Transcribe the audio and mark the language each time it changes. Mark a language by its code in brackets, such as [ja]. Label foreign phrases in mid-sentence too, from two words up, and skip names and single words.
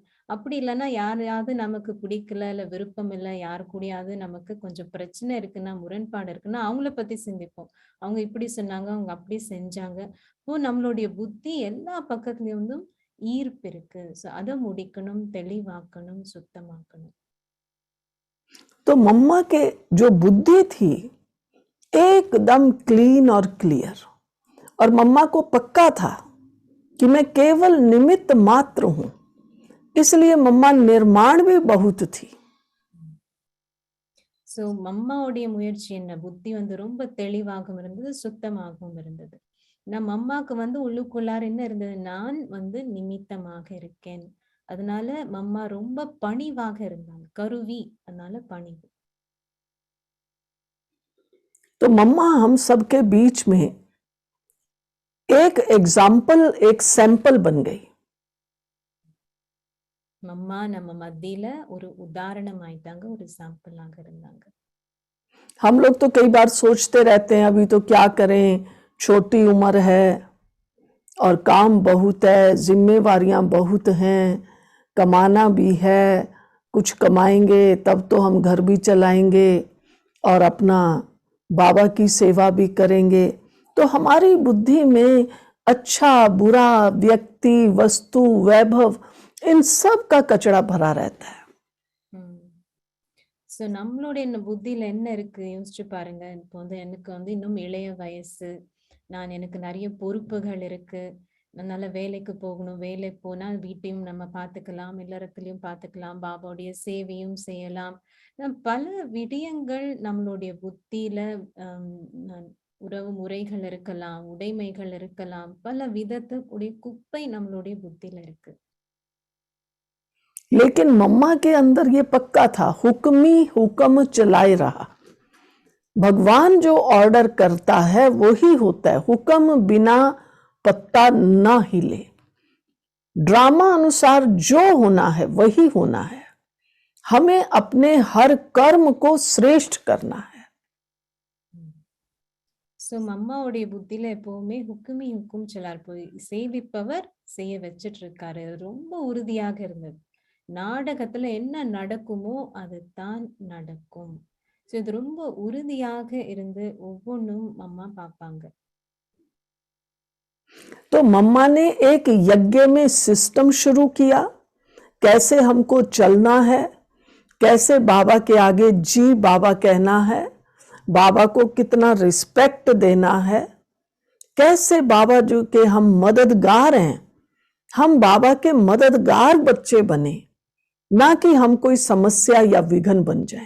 [ta] அப்படி இல்லைன்னா யாரையாவது நமக்கு பிடிக்கல, இல்ல விருப்பம் இல்லை, யாரு கூடயாவது நமக்கு கொஞ்சம் பிரச்சனை இருக்குன்னா, முரண்பாடு இருக்குன்னா அவங்கள பத்தி சிந்திப்போம். அவங்க இப்படி சொன்னாங்க, அவங்க அப்படி செஞ்சாங்க. இப்போ நம்மளுடைய புத்தி எல்லா பக்கத்துலயும் வந்து ஈர்ப்பு இருக்கு. சோ அதை முடிக்கணும், தெளிவாக்கணும், சுத்தமாக்கணும். [hi] तो मम्मा के जो बुद्धि थी एकदम क्लीन और क्लियर। और मम्मा को पक्का था कि मैं केवल निमित्त मात्र हूं, इसलिए मम्मा निर्माण भी बहुत थी। [ta] சோ மம்மாவுடைய முயற்சி என்ன, புத்தி வந்து ரொம்ப தெளிவாகவும் இருந்தது, சுத்தமாகவும் இருந்தது. நம்ம அம்மாக்கு வந்து உள்ளுக்குள்ளார என்ன இருந்தது, நான் வந்து நிமித்தமாக இருக்கேன். அதனால மம்மா ரொம்ப பணிவாக இருந்தாங்க, கருவி, அதனால பணிவு. [hi] तो मम्मा हम सबके बीच में एक एग्जाम्पल, एक सैंपल बन गई। [ta] மம்மா நம்ம மத்தியில ஒரு உதாரணம் ஆயிட்டாங்க, ஒரு சாம்பிளாக இருந்தாங்க. [hi] हम लोग तो कई बार सोचते रहते हैं अभी तो क्या करें, छोटी उम्र है और काम बहुत है, जिम्मेवारियां बहुत हैं, कमाना भी है, कुछ कमाएंगे तब तो हम घर भी चलाएंगे और अपना बाबा की सेवा भी करेंगे। तो हमारी बुद्धि में अच्छा बुरा, व्यक्ति, वस्तु, वैभव, इन सब का कचरा भरा रहता है। [ta] ஸோ நம்மளுடைய புத்தியில என்ன இருக்கு யோசிச்சு பாருங்க. இப்போ வந்து எனக்கு வந்து இன்னும் இளைய வயசு, எனக்கு நிறைய பொறுப்புகள் இருக்கு, அதனால வேலைக்கு போகணும், வேலைக்கு போனா வீட்டையும் நம்ம பார்த்துக்கலாம், இல்லறத்திலையும் பார்த்துக்கலாம், பாபாவுடைய சேவையும் செய்யலாம். பல விடயங்கள் நம்மளுடைய புத்தியில உறவு முறைகள் இருக்கலாம், உடைமைகள் இருக்கலாம், பல விதத்துடைய குப்பை நம்மளுடைய புத்தியில இருக்கு. [hi] लेकिन मम्मा के अंदर ये पक्का था, हुक्मी हुक्म चलाए रहा। भगवान जो ऑर्डर करता है वो ही होता है, हुक्म बिना पत्ता ना हिले। ड्रामा अनुसार जो होना है वही होना है। हमें अपने हर कर्म को श्रेष्ठ करना है। [ta] சோ மம்மாவுடைய புத்தியில எப்பவுமே ஹுக்கும் சொல்லார், போய் செய்விப்பவர் செய்ய வச்சிட்டு இருக்காரு, ரொம்ப உறுதியாக இருந்தது. நாடகத்துல என்ன நடக்குமோ அதுதான் நடக்கும். சோ இது ரொம்ப உறுதியாக இருந்து ஒவ்வொன்றும் மம்மா பார்ப்பாங்க. [hi] तो मम्मा ने एक यज्ञ में सिस्टम शुरू किया, कैसे हमको चलना है, कैसे बाबा के आगे जी बाबा कहना है, बाबा को कितना रिस्पेक्ट देना है, कैसे बाबा जो के हम मददगार हैं, हम बाबा के मददगार बच्चे बने, ना कि हम कोई समस्या या विघन बन जाए।